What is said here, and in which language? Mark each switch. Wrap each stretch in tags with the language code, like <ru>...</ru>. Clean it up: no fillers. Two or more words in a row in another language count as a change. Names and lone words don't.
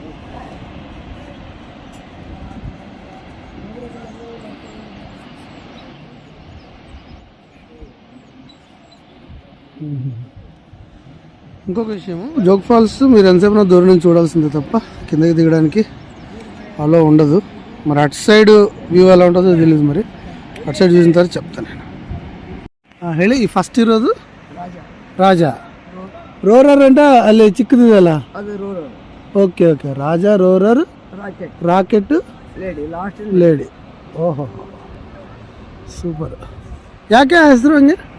<te>ఇంకొక విషయము, జోగ్ ఫాల్స్ మీరు ఎంతసేపు దూరం నుంచి చూడాల్సిందే తప్ప కిందకి దిగడానికి అలా ఉండదు. మరి అటు</te> <en>side view</en> <te>ఎలా ఉంటుందో తెలియదు, మరి అటు సైడ్ చూసిన తర్వాత చెప్తాను నేను.</te> <kn>ಹೇಳಿ ಈ ಫಸ್ಟ್ ಇರೋದು ರಾಜ ರೋರರ್ ಅಂತ ಅಲ್ಲಿ ಚಿಕ್ಕದಿದೆಯಲ್ಲ,</kn> <en>OK OK.</en> <kn>ರಾಜ, ರೋರರ್, ರಾಕೆಟ್, ಲೇಡಿ. ಓಹೋ ಸೂಪರ್. ಯಾಕೆ ಹೆಸರು ಹಂಗೆ?</kn>